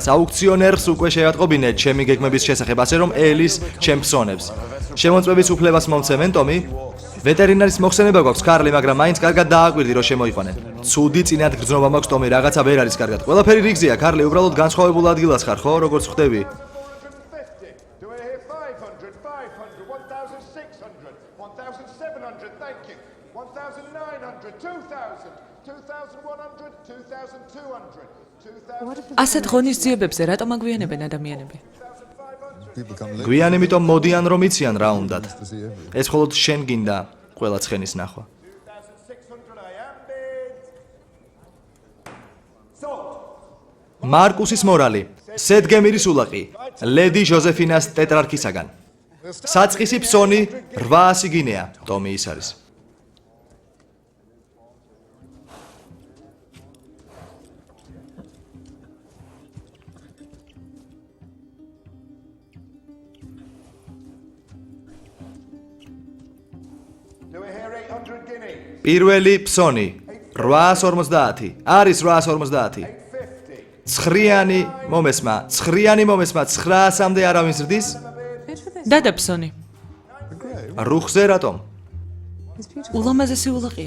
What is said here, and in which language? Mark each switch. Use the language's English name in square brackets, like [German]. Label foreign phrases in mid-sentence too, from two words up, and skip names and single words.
[Georgian] აუქციონერს უკვე შევატყობინეთ ჩემი გეგმების შესახებ, ასე რომ ელის ჩემ ფსონებს. შემოწმების უფლებას მომცემენ, ტომი? ვეტერინარის მოხსენება გვაქვს, კარლი, მაგრამ მაინც კარგად დააკვირდი, რომ შემოიყვანენ. ცუდი წინათ გრძნობა მაქვს, ტომი, რაღაცა ვერ არის კარგად. ყველაფერი რიგზეა, კარლი, უბრალოდ განსხვავებულ ადგილას ხარ, ხო, როგორც ხვდები? 150. [English] Do I hear 500, 500, 1,600, 1,700, thank you. 1,900, 2,000, 2,100, 2,200, 2,000. [Georgian] ასეთ ღონისძიებებზე რატომ აგვიანებენ ადამიანები? გვიან იმიტომ მოდიან რომ იციან რა უნდათ. ეს მხოლოდ შენ გინდა ყველა ცხენის ნახვა. [English] 2,600 I am bid. Sold. [Georgian] მარკუსის მორალი, სედგემირის ულაყი, ლედი ჟოზეფინას ტეტრარქისაგან. საწყისი ფსონი 800 გინეა, ტომი ის არის. [English] Do I hear 800 guineas? [Georgian] პირველი ფსონი 850 არის 850. 850. ცხრიანი მომესმა 900-მდე არავინ ზრდის? დადაბსონი. რუხზე რატომ? ულამაზესი ულაყია.